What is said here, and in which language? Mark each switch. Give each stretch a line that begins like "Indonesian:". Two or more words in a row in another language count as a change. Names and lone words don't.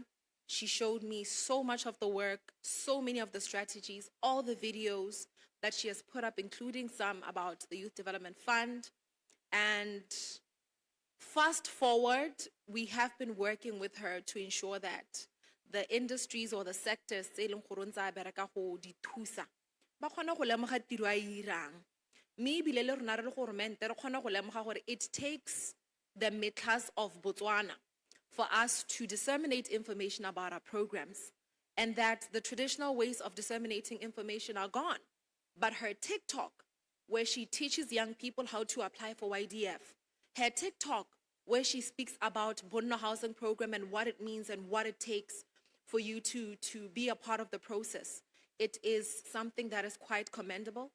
English: She showed me so much of the work, so many of the strategies, all the videos that she has put up, including some about the Youth Development Fund. And fast forward, we have been working with her to ensure that the industries or the sectors
Tswana: ba kgona go lemoga tiro a e irang. Mme ebile le rona re le goromente re kgona go lemoga gore
English: it takes the Metlas of Botswana for us to disseminate information about our programs, and that the traditional ways of disseminating information are gone. But her TikTok, where she teaches young people how to apply for YDF, her TikTok, where she speaks about Bonno housing program and what it means and what it takes for you to be a part of the process, it is something that is quite commendable.